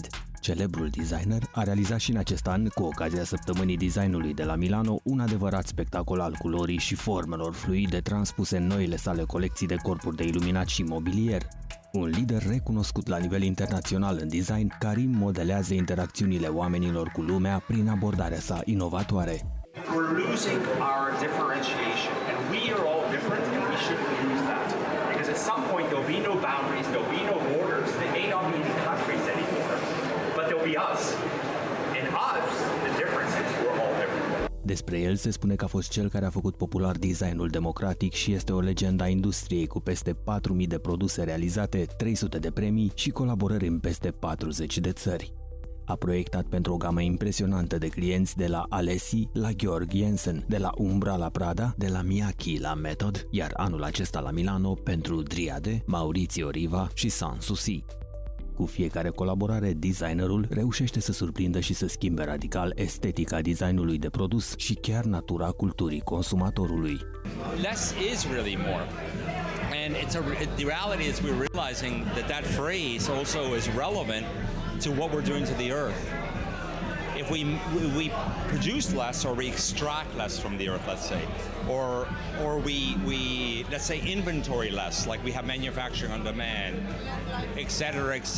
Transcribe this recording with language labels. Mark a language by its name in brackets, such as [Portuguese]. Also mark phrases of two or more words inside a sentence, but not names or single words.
[Romanian] Celebrul designer a realizat și în acest an, cu ocazia săptămânii designului de la Milano, un adevărat spectacol al culorii și formelor fluide transpuse în noile sale colecții de corpuri de iluminat și mobilier. Un lider recunoscut la nivel internațional în design, Karim modelează interacțiunile oamenilor cu lumea prin abordarea sa inovatoare. [English] We're losing our differentiation, and we are all different, and we shouldn't lose that. Because at some point there'll be no boundaries, there'll be no borders. They may not be countries anymore, but there'll be us. And us, the difference is we're all different. [Romanian] Despre el se spune că a fost cel care a făcut popular designul democratic și este o legendă a industriei cu peste 4.000 de produse realizate, 300 de premii și colaborări în peste 40 de țări. A proiectat pentru o gamă impresionantă de clienți de la Alessi la Georg Jensen, de la Umbra la Prada, de la Miyake la Method, iar anul acesta la Milano pentru Driade, Maurizio Riva și Sanssouci. Cu fiecare colaborare, designerul reușește să surprindă și să schimbe radical estetica designului de produs și chiar natura culturii consumatorului. [English] Less is really more. And the reality is we're realizing that phrase also is relevant to what we're doing to the earth. If we produce less or we extract less from the earth, let's say, or we let's say inventory less, like we have manufacturing on demand, etc., etc.